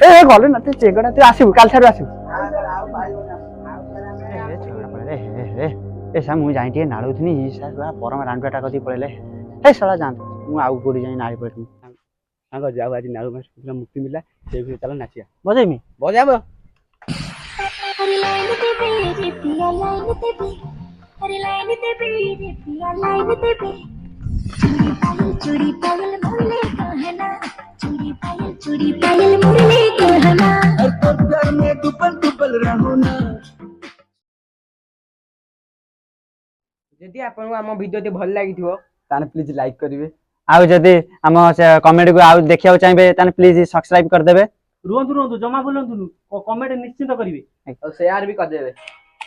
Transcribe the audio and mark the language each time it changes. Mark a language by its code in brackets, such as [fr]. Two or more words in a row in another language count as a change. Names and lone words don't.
[or] ଗଲେ ନା ତୁ ଚେଗଡ଼ା ତୁ ଆସିବୁ କାଲି ଠାରୁ ଆସିବୁ ମୁଁ ଯାଇ ଟିକେ ନାଳୁଥିଲି ପରମ ରାଣ୍ଡୁଆଟା କତିକି ପଳେଇଲେ ଶଳା ଯାଆନ୍ତୁ ମୁଁ ଆଉ କୋଉଠି ଯାଇ ନାଳି ପଳେଇଥିଲି ସାଙ୍ଗ ଯାଉ ଆଜି ନାଳୁ ମାସ ମୁକ୍ତି ମିଳିଲା ସେଇ ଭିତରେ ଚାଲ ନାଚିବା ବଜେଇମି ବଜାବ [hi] चूड़ी पायल मोरले कहना चूड़ी पायल मोरले कहना घर में दुपल रहो ना [or] ଯଦି ଆପଣଙ୍କୁ ଆମ ଭିଡ଼ିଓଟି ଭଲ ଲାଗିଥିବ ତାହେଲେ [en] please like [or] କରିବେ ଆଉ ଯଦି ଆମ କମେଡିକୁ ଆଉ ଦେଖିବାକୁ ଚାହିଁବେ ତାହେଲେ [en] please subscribe [or] କରିଦେବେ ରୁହନ୍ତୁ ଜମା ବୁଲନ୍ତୁନି କମେଣ୍ଟ ନିଶ୍ଚିତ କରିବେ ଆଉ ସେୟାର ବି କରିଦେବେ